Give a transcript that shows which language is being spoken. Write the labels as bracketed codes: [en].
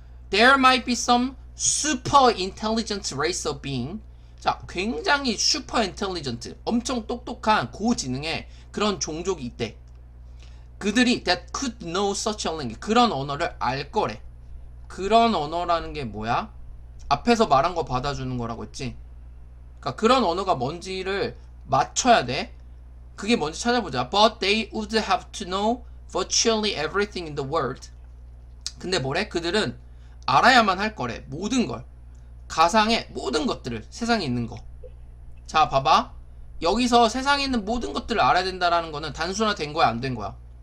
[en] There might be some super intelligent race of being. [ko] 자, 굉장히 [en] super intelligent, [ko] 엄청 똑똑한 고지능의 그런 종족이 있대. 그들이 [en] that could know such a language, [ko] 그런 언어를 알 거래. 그런 언어라는 게 뭐야? 앞에서 말한 거 받아주는 거라고 했지. 그러니까 그런 언어가 뭔지를 맞춰야 돼. 그게 뭔지 찾아보자. [en] But they would have to know virtually everything in the world. [ko] 근데 뭐래? 그들은 알아야만 할 거래. 모든 걸. 가상의 모든 것들을. 세상에 있는 거. 자, 봐봐. 여기서 세상에 있는 모든 것들을 알아야 된다라는 거는 단순화된 거야, 안 된 거야?